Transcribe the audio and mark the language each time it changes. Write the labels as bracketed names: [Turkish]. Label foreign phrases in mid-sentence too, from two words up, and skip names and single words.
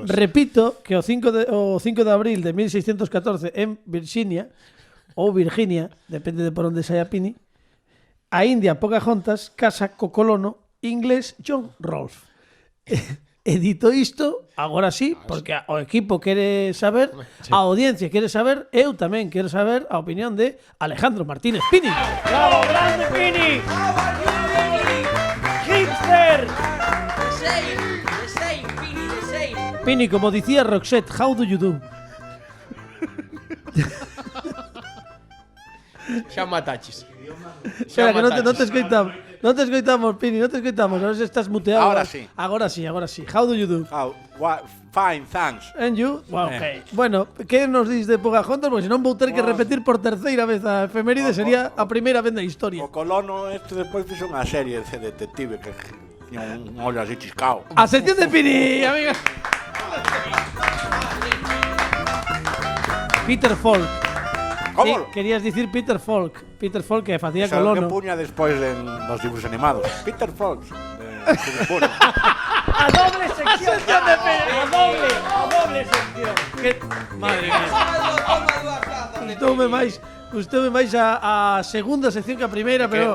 [Galician] Repito que o 5 de abril de 1614 en Virginia ou Virginia, depende de por onde saia Pini, a India Pocahontas casa co colono inglés John Rolfe. Edito isto, agora sí, porque o equipo quere saber, a audiencia quere saber, eu tamén quero saber a opinión de Alejandro Martínez Pini. ¡Bravo, grande Pini! ¡Hipster! [English] The same, Pini, the same. [Galician] Pini, como dicía Roxette, [English] how do you do? [Galician] Xa mataches. Espera, que non te escoitamos. Non te escoitamos, Pini, non te escoitamos. [Spanish] Ahora estás muteado. Ahora sí. [Galician] Agora sí. [English] How do you do? Fine, thanks. And you? Well, okay. [Galician] Bueno, que nos dis de Pocahontas? Porque senón vou ter que repetir por terceira vez a efeméride, sería a primeira vez na historia. O colono despois fixo unha serie de detective que tiña un ollo así chiscao. A sección de Pini, amiga. Peter Falk. [Spanish] ¿Cómo? [Galician] Querías dicir Peter Falk. Peter Falk que facía Xa que colono. puña despois nos [Spanish] dibujos animados. [Galician] Peter Fox. A doble sección de Pérez. A doble sección. Madre mía. Gustoume máis a segunda sección que a primeira, pero